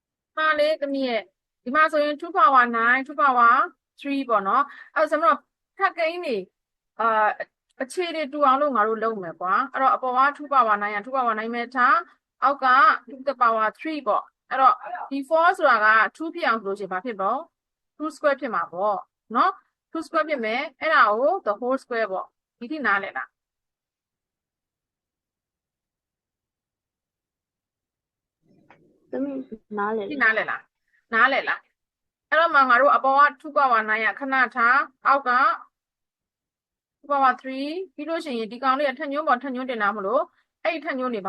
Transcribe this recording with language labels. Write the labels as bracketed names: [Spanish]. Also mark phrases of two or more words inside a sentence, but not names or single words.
[Burmese] ဟာလေသမီးရဲ့ဒီမှာဆိုရင်2 power 9 2 power 3ပေါ့နော်အဲ့ဆိုတော့ထပ်ကိန်းနေအာအခြေတွေတူအောင်လို့ငါတို့လုပ်မယ်ကွာအဲ့တော့အပေါ်က2 power 9 2 power 9ပဲထားအောက်က2 [English] the power [Burmese] 3 ပေါ့အဲ့တော့ဒီ4ဆိုတာက2ဖြစ်အောင်ဆိုလို့ရှိရင်ဘာဖြစ်တော့2 square ဖြစ်မှာပေါ့နော်2 square ဖြစ်မယ်အဲ့ဒါကို [English] the whole square [Burmese] ပေါ့ဒီထိနားလည်လား သမီးနားလေ ဒီနားလည်လားနားလည်လားအဲ့တော့မှငါတို့အပေါ်က2 power 9ခဏထားအောက်က2 power 3ပြီးလို့ရှိရင်ဒီကောင်လေးကထက်ညွှန်းပေါ်ထက်ညွှန်းတင်တာမလို့အဲ့ဒီထက်ညွှန်းတွေဘာ